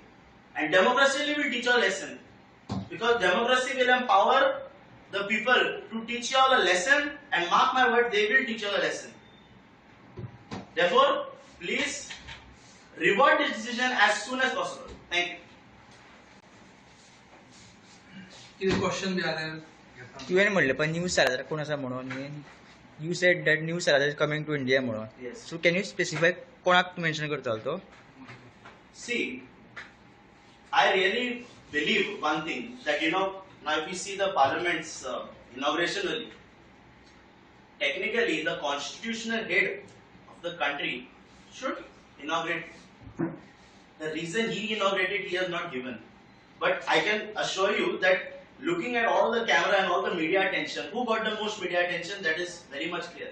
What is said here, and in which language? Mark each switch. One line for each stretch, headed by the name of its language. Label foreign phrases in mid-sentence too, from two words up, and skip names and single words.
English: And democracy will teach you a lesson. Because democracy will empower the people to teach you all a lesson, and mark my word, they will teach you a lesson. Therefore, please revert this decision as soon as possible. Thank you.
Hindi: किती क्वेश्चन भी आ रहे हैं?
Konkani: तुवें म्हणलें पण न्यू सालाजार कोण आसा म्हणून
English: you said that new Salazar is coming to India
Konkani: म्हणून
English: Yes. so can you specify
Konkani: कोणाक तूं मेन्शन करतालो तो
English: See, I really believe one thing that now if you see the parliament's inauguration only, technically the constitutional head of the country should inaugurate. The reason he inaugurated he has not given, but I can assure you that looking at all the camera and all the media attention, who got the most media attention, that is very much clear.